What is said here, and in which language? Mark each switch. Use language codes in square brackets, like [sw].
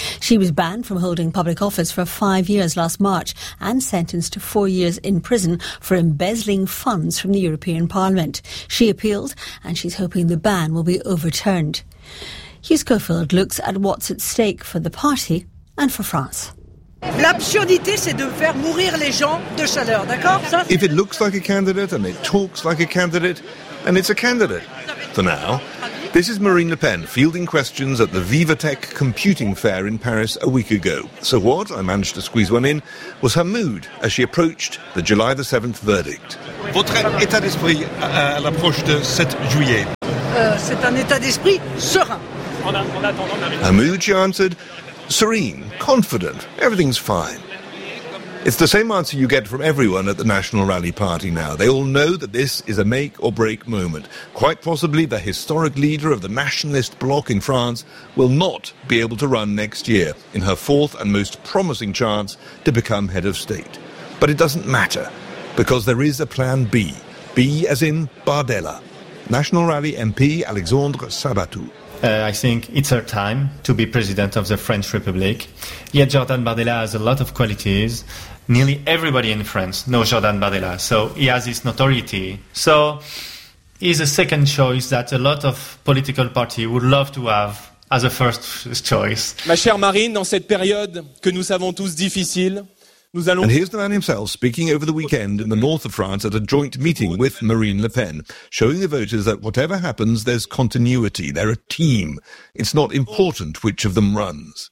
[en] She was banned from holding public office for 5 years last March and sentenced to 4 years in prison for embezzling funds from the European Parliament. She appealed, and she's hoping the ban will be overturned. Hugh Schofield looks at what's at stake for the party and for France. [fr] L'absurdité, c'est de faire mourir les gens de chaleur, d'accord? [en] If it looks like a candidate and it talks like a candidate, then it's a candidate. For now. This is Marine Le Pen fielding questions at the VivaTech computing fair in Paris a week ago. So what, I managed to squeeze one in, was her mood as she approached the July the 7th verdict. [fr] Votre état d'esprit à l'approche de 7 juillet. C'est un état d'esprit serein. [en] Her mood, she answered, serene, confident, everything's fine. It's the same answer you get from everyone at the National Rally Party now. They all know that this is a make-or-break moment. Quite possibly the historic leader of the nationalist bloc in France will not be able to run next year in her fourth and most promising chance to become head of state. But it doesn't matter, because there is a plan B. B as in Bardella. National Rally MP Alexandre Sabatou. I think it's her time to be president of the French Republic. Yet Jordan Bardella has a lot of qualities. Nearly everybody in France knows Jordan Bardella, so he has his notoriety. So he's a second choice that a lot of political parties would love to have as a first choice. [fr] Ma chère Marine, dans cette période que nous savons tous difficile, nous allons... [en] And here's the man himself speaking over the weekend in the north of France at a joint meeting with Marine Le Pen, showing the voters that whatever happens, there's continuity, they're a team. It's not important which of them runs.